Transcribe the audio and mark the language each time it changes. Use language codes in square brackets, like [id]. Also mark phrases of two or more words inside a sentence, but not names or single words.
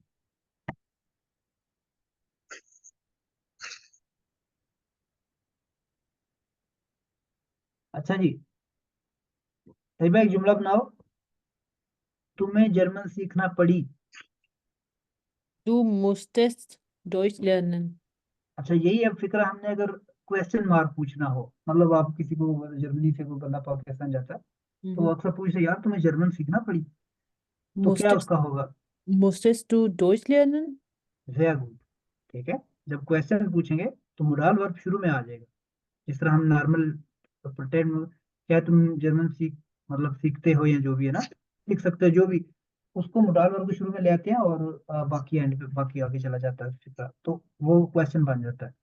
[ur] اچھا جی، طیبہ ایک جملہ بناؤ، تمہیں جرمن سیکھنا پڑی. [de] Du musstest Deutsch lernen. [ur] اچھا، یہی اب فکر ہم نے اگر [en] question mark [ur] پوچھنا ہو، مطلب آپ کسی کو جرمنی سے کوئی بندہ پاکستان جاتا ہے، تو وہ Mhm. اکثر پوچھتے یار تمہیں جرمن سیکھنا پڑی، تو کیا Musstest, اس کا ہوگا? [de] musstest du Deutsch lernen? [en] very good, [ur] ٹھیک ہے، جب کویسچن پوچھیں گے تو [en] modal verb [ur] شروع میں آ جائے گا، جس طرح ہم [en] normal pretend [ur] میں، کیا تم جرمن مطلب سیکھتے ہو یا جو بھی ہے نا، سیکھ سکتے ہو جو بھی، اس کو [en] modal verb [ur] کے شروع میں لے آتے ہیں، اور باقی اینڈ پے باقی آگے چلا جاتا ہے اسی طرح، تو وہ کویسچن بن جاتا ہے.